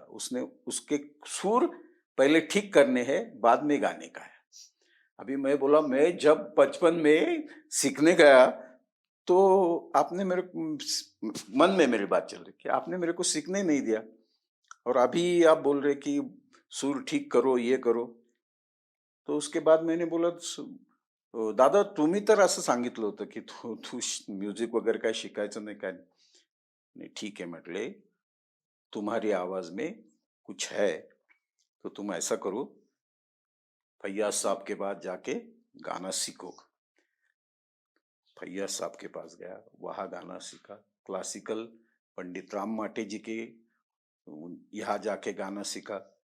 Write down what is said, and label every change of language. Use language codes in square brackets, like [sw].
[hi] उसने उसके सुर पहले ठीक करने हैं, बाद में गाने का है। अभी मैं बोला, मैं जब बचपन में सीखने गया तो आपने मेरे मन में मेरी बात चल रही कि आपने मेरे को सीखने नहीं दिया। और अभी आप बोल रहे कि सूर ठीक करो, ये करो. तो उसके बाद मैंने बोला, [mr] दादा तुम्ही तर असं सांगितलं होतं की तू तू म्युझिक वगैरे काय शिकायचं नाही काय नाही. [hi] नाही, ठीक है म्हटले, तुम्हारी आवाज में कुछ है, तो तुम ऐसा करो, फैयाज साहब के पास जाके गाना सीखो. फैयाज साहब के पास गया, वहाँ गाना सीखा. क्लासिकल पंडित राम माटे जी के यहाँ जाके गाना सीखा.